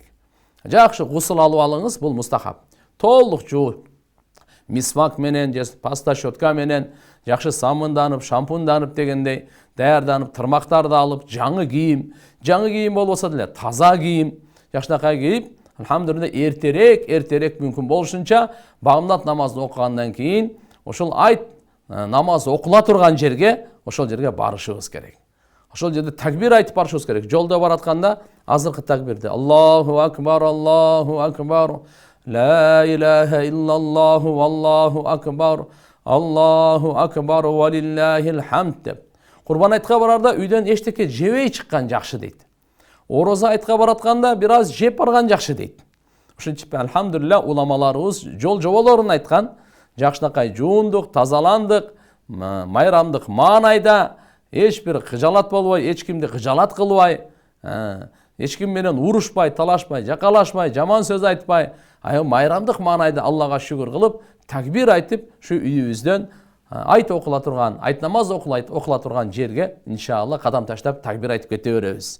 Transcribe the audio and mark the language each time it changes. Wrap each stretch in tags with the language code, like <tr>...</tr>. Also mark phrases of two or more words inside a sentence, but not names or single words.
<ky>Жакшы гусул алып алыңыз, бул мустахаб. Толук жууп, мисвак менен же паста щетка менен жакшы самынданып, шампунданып дегендей даярданып, тырмактарды алып, жаңы кийим болбосо деле таза кийим жакшынакай кийип, алхамдулилlah эртерээк мүмкүн болушунча багымдат намазды окугандан кийин ошол айт намаз окула турган жерге, ошол жерге барышыбыз керек. Ошол жерде такбир айтып барышыбыз керек. Жолдо баратканда азыркы такбирди</ky> <ar>الله أكبر لا إله إلا الله والله أكبر الله أكبر ولله الحمد деп.</ar> <ky>Курбан айтка барарда үйдөн эчтеке жебей чыккан жакшы дейт. Ороза айтка баратканда бир аз жеп барган жакшы дейт. Ошентип алхамдулилlah уламаларыбыз жол жоболорун айткан. Жакшынакай жуундук, тазаландык, майрамдык маанайда эч бир кыжалат болбой, эч кимди кыжалат кылбай, эч ким менен урушпай, талашпай, жакалашпай, жаман сөз айтпай, майрамдык маанайда Аллага шүгүр кылып, такбир айтып, ушу үйүбүздөн айт окула турган, айт намаз окула турган жерге иншалла кадам таштап такбир айтып кете беребиз.</ky>